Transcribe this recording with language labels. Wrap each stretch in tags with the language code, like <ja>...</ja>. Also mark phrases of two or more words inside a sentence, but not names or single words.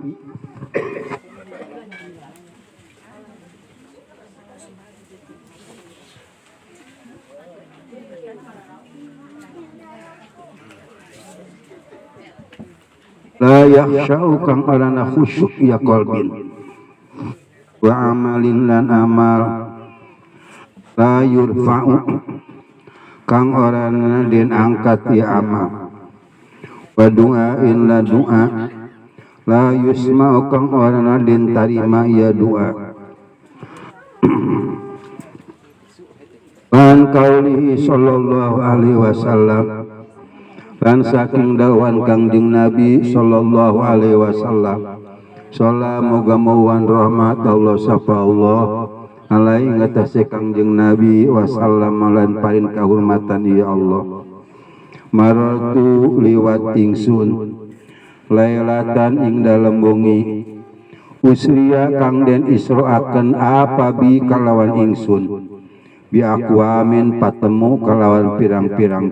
<ar>la yakhsha'u</ar> <jv>kang orana khusyuk ya qalbin</jv> <ar>wa amalin</ar> <jv>lan amal</jv> <ar>la yurfa'u</ar> <jv>kang orana den angkat ya amal</jv> <ar>wa du'ain</ar> <jv>la du'a</jv> <ar>la yusma'u</ar> <jv>kang orana den tarima ya du'a lan</jv> <ar>qaulihi sallallahu alaihi wasallam</ar> <jv>lan saking dawan Kangjeng Nabi</jv> <ar>sallallahu alaihi wasallam</ar> <jv>shala moga-moga rahmat Allah sapa Allah alaihi ngatasé Kangjeng Nabi wasallam lan paring kahormatan ya Allah. Maratu liwat ingsun lailatan ing dalem wengi usriya kang den israaken apa bi kalawan ingsun</jv> <ar>bi aqwamin</ar> <jv>patemu kalawan pirang-pirang</jv>